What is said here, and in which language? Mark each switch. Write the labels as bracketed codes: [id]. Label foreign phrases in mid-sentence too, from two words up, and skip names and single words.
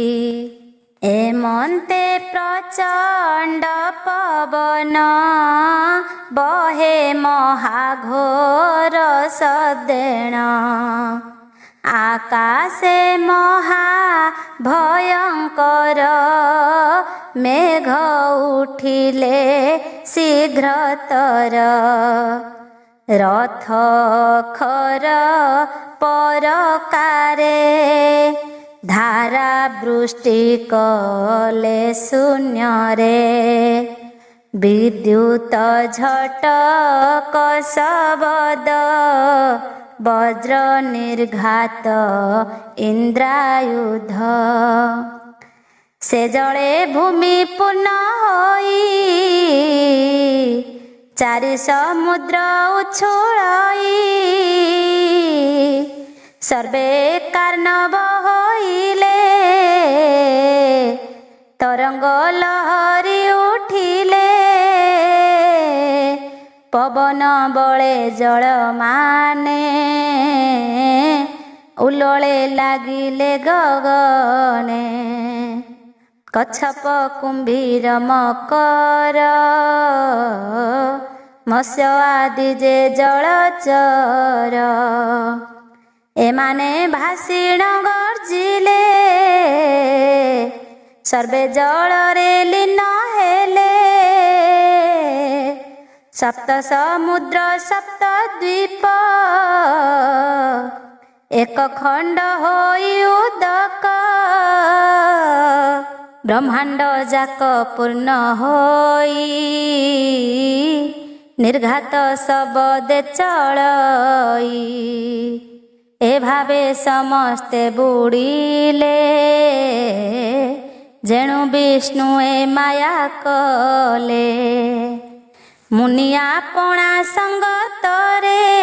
[or] ଏମନ୍ତେ ପ୍ରଚଣ୍ଡ ପବନ ବହେ ମହାଘୋର ସଦେଣ। ଆକାଶେ ମହା ଭୟଙ୍କର ମେଘ ଉଠିଲେ ଶୀଘ୍ରତର। ରଥ ଖର ପରକାରେ ଧାରା ବୃଷ୍ଟି କଲେ ଶୂନ୍ୟରେ। ବିଦ୍ୟୁତ ଝଟକ ଶବ୍ଦ ବଜ୍ର ନିର୍ଘାତ ଇନ୍ଦ୍ରାୟୁଧ। ସେ ଜଳେ ଭୂମି ପୂର୍ଣ୍ଣ ହୋଇ ଚାରି ସମୁଦ୍ର ଉଛୁଳଇ। ସର୍ବେ କାର୍ଣବ ହୋଇଲେ ତରଙ୍ଗ ଲହରୀ ଉଠିଲେ। ପବନ ବଳେ ଜଳ ମାନେ ଉଲଳେ ଲାଗିଲେ ଗଗନେ। କଚ୍ଛପ କୁମ୍ଭୀର ମକର ମତ୍ସ୍ୟ ଆଦି ଯେ ଜଳଚର। ଏମାନେ ଭାଷିଣ ଗର୍ଜିଲେ ସର୍ବେ ଜଳ ରେ ଲୀନ ହେଲେ। ସପ୍ତ ସମୁଦ୍ର ସପ୍ତ ଦ୍ୱୀପ ଏକ ଖଣ୍ଡ ହୋଇ ଉଦକ। ବ୍ରହ୍ମାଣ୍ଡ ଯାକ ପୂର୍ଣ୍ଣ ହୋଇ ନିର୍ଘାତ ଶବଦେ ଚଳଇ ଏ ଭାବେ ସମସ୍ତେ ବୁଡ଼ିଲେ ଯେଣୁ ବିଷ୍ଣୁ ଏ ମାୟା କଲେ ମୁନିଆ ପଣା ସଙ୍ଗତରେ